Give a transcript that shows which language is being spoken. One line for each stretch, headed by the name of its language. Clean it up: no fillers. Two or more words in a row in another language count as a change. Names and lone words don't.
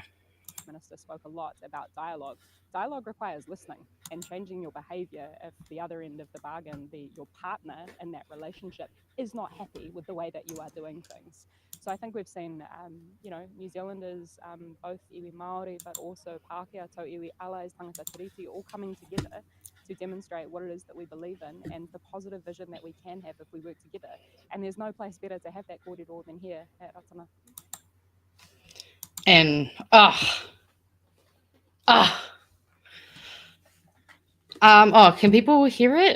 English: The Minister spoke a lot about dialogue. Dialogue requires listening and changing your behaviour if the other end of the bargain, your partner in that relationship, is not happy with the way that you are doing things. So I think we've seen, New Zealanders, both
Māori: iwi Māori,
English: but also Pākehā,
Māori: tau iwi,
English: allies,
Māori: tangata tiriti,
English: all coming together to demonstrate what it is that we believe in and the positive vision that we can have if we work together. And there's no place better to have that kōrero than here at Ratana. And, can people hear it?